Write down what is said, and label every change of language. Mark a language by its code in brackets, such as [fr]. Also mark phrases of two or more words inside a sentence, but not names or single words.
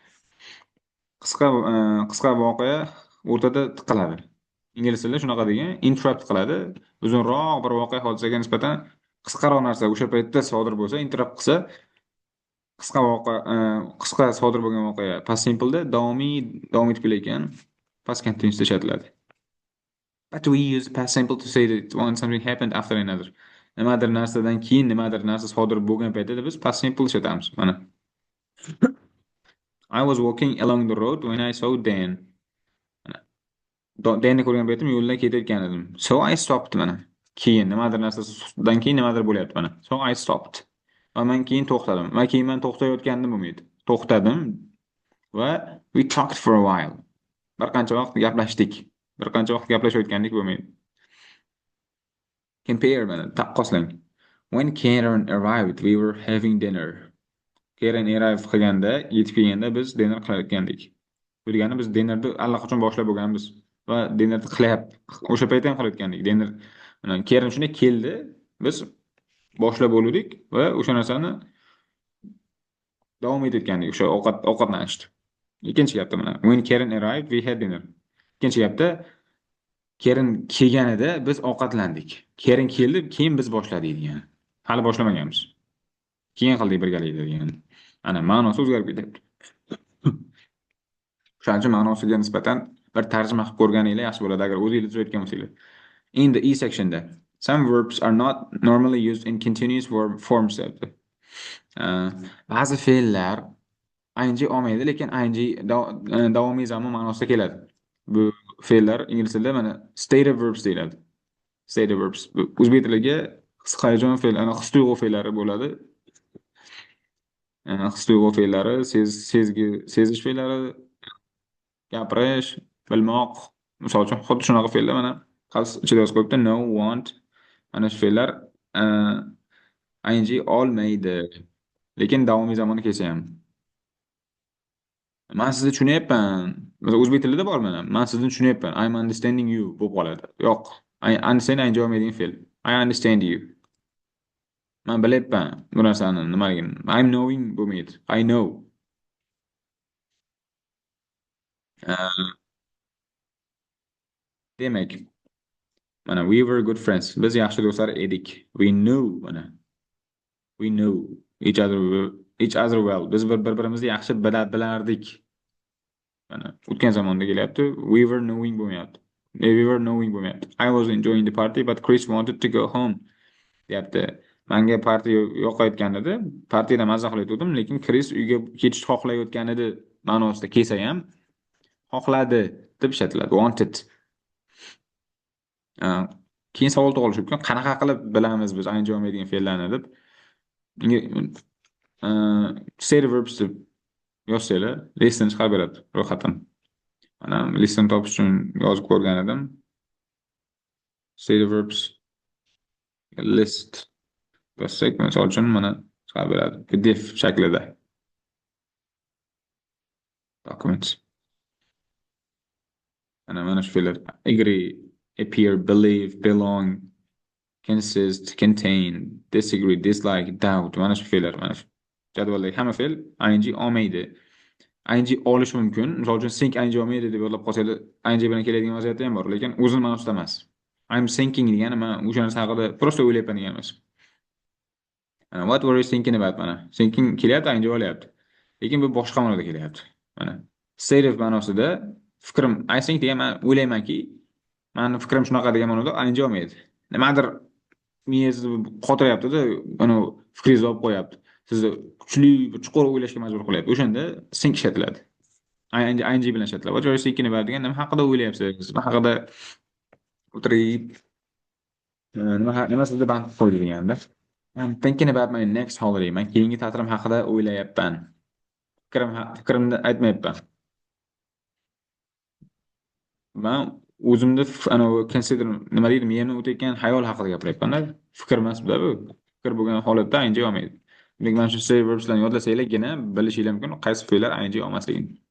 [uz] Qisqa voqea o'rtada tiqiladi. Ingliz tilida shunaqa degan, interrupt qiladi. Uzunroq bir voqea hodisaga nisbatan qisqaroq narsa o'sha paytda sodir bo'lsa, interrupt qilsa, qisqa sodir bo'lgan voqea [en] past simple'da [uz] davom etib kelayotgan [en] past continuousda [uz] ishlatiladi. [en] But we use past simple to say that when something happened after another. [uz] Nimadir narsadan keyin nimadir narsa sodir bo'lgan paytda biz [en] past simple [uz] ishlatamiz. Mana. [en] I was walking along the road when I saw Dan. [uz] Danni ko'rgan paytim yo'ldan ketayotgan edim. [en] So I stopped mana. [uz] Keyin nimadir narsadan keyin nimadir bo'lyapti mana. [en] So I stopped. [uz] Va men keyin to'xtadim. Va keyin men to'xtayotganim bo'lmaydi. To'xtadim va [en] we talked for a while. [uz] Bir qancha vaqt gaplashdik. Bir qancha vaqt gaplashayotgandik bo'lmaydi. Compare mana, taqqoslang. [en] When Karen arrived, we were having dinner. [uz] Karen arrive qilganda, yetib kelganda biz dinner qilayotgandik. Bu degani biz dinnerni allaqachon boshlab bo'lganmiz va dinnerni o'sha paytda ham qilayotgandik. Dinner mana Karen shunday keldi, biz boshlab bo'ldik va o'sha narsani davom etayotgandik. O'sha ovqatlanishdi. Ikkinchi gapda mana, [en] when Karen arrived, we had dinner. [uz] Ikkinchi gapda Karen kelganida biz ovqatlandik. Karen keldi, keyin biz boshladik degan. Hali boshlamaganmiz. Keyin qildik birgalikda degan. Ana ma'nosi o'zgarib ketyapti. Shuning uchun ma'nosiga nisbatan bir tarjima qilib ko'rganinglar yaxshi bo'ladi agar o'zingiz tuzayotgan bo'lsanglar. [en] In the E sectionda some verbs are not normally used in continuous forms. [uz] Ba'zi fe'llar ing olmaydi, lekin ing davomiy zamon ma'nosida keladi. Bu fe'llar ingliz tilida mana [en] stative verbs [uz] deyiladi. Stative verbs. O'zbek tiliga hayajon fe'l, ana his tuyg'u fe'llari bo'ladi. His tuyg'u fe'llari, sezish fe'llari, gapirish, bilmoq. Misol uchun xuddi shunaqa fe'llar mana ichida yozib qo'yibdi. [en] Know, want. [uz] Ana shu fe'llar ing olmaydi. Lekin davomiy zamoni kelsa ham. Man sizni tushunyapman. Mesela o'zbek tilida bor mana. Man sizni tushunyapman. [en] I'm understanding you [uz] bo'lib qoladi. Yo'q. [en] I understand [uz] ing olmaydigan fe'l. [en] I understand you. [uz] Man bilyapman bu narsani nimaligini. [en] I'm knowing bo'lmaydi. I know. Uh, [uz] Demak, mana [en] we were good friends. [uz] Biz yaxshi do'stlar edik. [en] We knew mana. We knew each other well. [uz] Biz bir-birimizni yaxshi bilardik. Mana o'tgan zamonda kelyapti. [en] We were knowing bo'lmayapti. We were knowing bo'lmayapti. I was enjoying the party but Chris wanted to go home. [uz] Deyapti. Menga partiya yoqayotgan edi. Partiyada mazza qilayotgandim, lekin Chris uyga ketishni xohlayotgan edi ma'nosida kelsa ham xohladi deb ishlatiladi. [en] Wanted. [uz] Uh, Keyin savol tug'ilishi mumkin. Qanaqa qilib bilamiz biz ing olmaydigan fe'llarni deb. [en] State verbs [uz] deb yozsanglar, listni chiqarib beradi ro'yxatdan. Mana listni topish uchun yozib ko'rgan edim. [en] State verbs list [uz] yozsak, misol uchun mana chiqarib beradi. PDF shaklida. Documents. Mana shu fe'llar. [en] Agree, appear, believe, belong, consist, contain, disagree, dislike, doubt. [uz] Mana shu fe'llar. Mana shu jadvaldagi hamma fe'l ing olmaydi. ing olish mumkin. Misol uchun think ing olmaydi deb yodlab qolsangiz, ing bilan keladigan vaziyatda ham bor, lekin o'zini ma'nosida emas. I'm thinking degani men o'sha narsa haqida prosta o'ylayapman degan emas. [en] What were you thinking about mana? [uz] Thinking kelyapti, ing olyapti. Lekin bu boshqa ma'noda kelyapti. Mana [en] state of [uz] ma'nosida fikrim [en] I think [uz] degan men o'ylaymanki, meni fikrim shunaqa degan ma'noda ing olmaydi. Nimadir miyangizni qotiryapti-da, mana fikringizni olib qo'yapti. Sizni kuchli, chuqur o'ylashga majbur qilyapti. O'shanda think ishlatiladi. ing bilan ishlatiladi. [en] What are you thinking about [uz] degan nima haqida o'ylayapsiz? Nima haqida o'tirib nima sizni band qilib qo'ydi deganda. [en] I'm thinking about my next holiday. [uz] Men keyingi ta'tilim haqida o'ylayapman. Fikrimni aytmayapman. Men o'zimda consider nima deydi, miyamdan o'tayotgan xayol haqida gapiryapman-da. Fikr emas bu. Fikr bo'lgan holatda ing olmaydi. Demak, mana shu [en] say verbslarni [uz] yodlasanglargina bilishinglar mumkin qaysi fe'llar ing olmasligini.